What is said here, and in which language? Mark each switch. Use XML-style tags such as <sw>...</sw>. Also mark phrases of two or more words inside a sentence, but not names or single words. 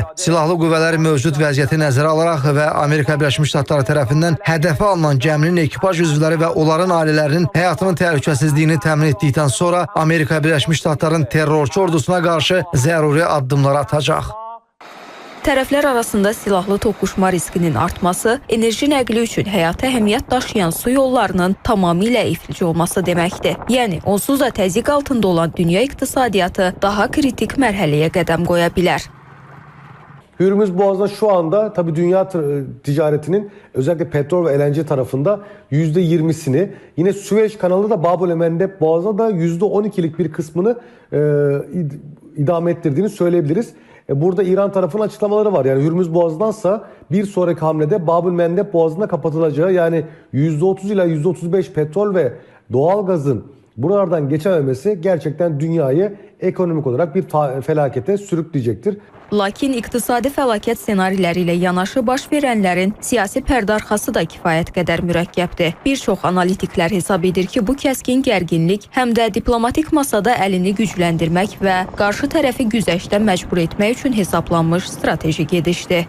<az>Silahlı qüvvələr mövcud vəziyyəti nəzərə alaraq və Amerika Birləşmiş Ştatları tərəfindən hədəfə alınan gəminin ekipaj üzvləri və onların ailələrinin həyatının təhlükəsizliyini təmin etdikdən sonra Amerika Birləşmiş Ştatları terrorçu ordusuna qarşı zəruri addımlar atacaq. Tərəflər arasında silahlı toqquşma riskinin artması, enerji nəqli üçün həyata əhəmiyyət daşıyan su yollarının tamamilə iflic olması deməkdir. Yəni, onsuz da təzyiq altında olan dünya iqtisadiyyatı daha kritik mərhələyə qədəm qoya bilər.</az> <tr>Hürmüz Boğazı'nda şu anda tabii dünya ticaretinin özellikle petrol ve LNG tarafında %20'sini, yine Süveyş kanalı da Bab-ül Mandeb Boğazı'na da %12'lik bir kısmını idame ettirdiğini söyleyebiliriz. Burada İran tarafının açıklamaları var. Yani Hürmüz Boğazı'ndansa bir sonraki hamlede Bab-ül Mandeb Boğazı'na kapatılacağı, yani %30 ila %35 petrol ve doğalgazın buralardan geçememesi gerçekten dünyayı ekonomik olarak bir felakete sürükleyecektir.</tr> <az>Lakin iqtisadi fəlakət ssenariləri ilə yanaşı baş verənlərin siyasi pərdə arxası da kifayət qədər mürəkkəbdir. Bir çox analitiklər hesab edir ki, bu kəskin gərginlik həm də diplomatik masada əlini gücləndirmək və qarşı tərəfi güzəştə məcbur etmək üçün hesablanmış strateji gedişdir.</az>